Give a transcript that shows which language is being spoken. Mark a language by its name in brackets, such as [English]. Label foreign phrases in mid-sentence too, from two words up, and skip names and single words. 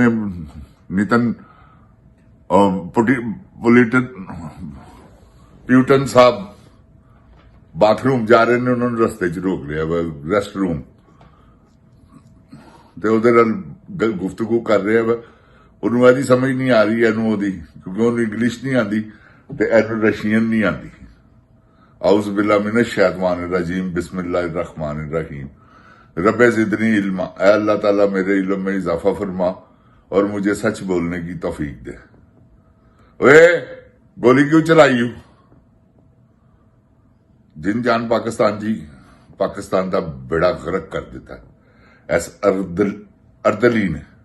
[Punjabi] ਨਿਤਨ ਪਿਊਟਨ ਸਾਹਿਬ ਬਾਥਰੂਮ ਜਾ ਰਹੇ ਨੇ, ਉਹਨਾਂ ਨੂੰ ਰਸਤੇ 'ਚ ਰੋਕ ਲਿਆ [English] rest room [Punjabi] ਤੇ ਉਹਦੇ ਨਾਲ ਗੁਫ਼ਤਗੂ ਕਰ ਰਿਹਾ ਵਾ। ਉਹਨੂੰ ਇਹਦੀ ਸਮਝ ਨਹੀਂ ਆ ਰਹੀ ਇਹਨੂੰ ਉਹਦੀ, ਕਿਉਂਕਿ ਉਹਨੂੰ ਇੰਗਲਿਸ਼ ਨਹੀਂ ਆਉਂਦੀ ਤੇ ਇਹਨੂੰ ਰਸ਼ੀਅਨ ਨਹੀਂ ਆਉਂਦੀ। [Arabic] أعوذ بالله من الشيطان الرجيم بسم الله الرحمن الرحيم رب زدني علما. [Urdu] اے اللہ تعالیٰ میرے علم میں اضافہ فرما اور مجھے سچ بولنے کی توفیق دے. اوئے گولی کیوں چلائی یو? جن جان پاکستان جی پاکستان کا بیڑا غرق کر دیتا ہے اس اردلی نے.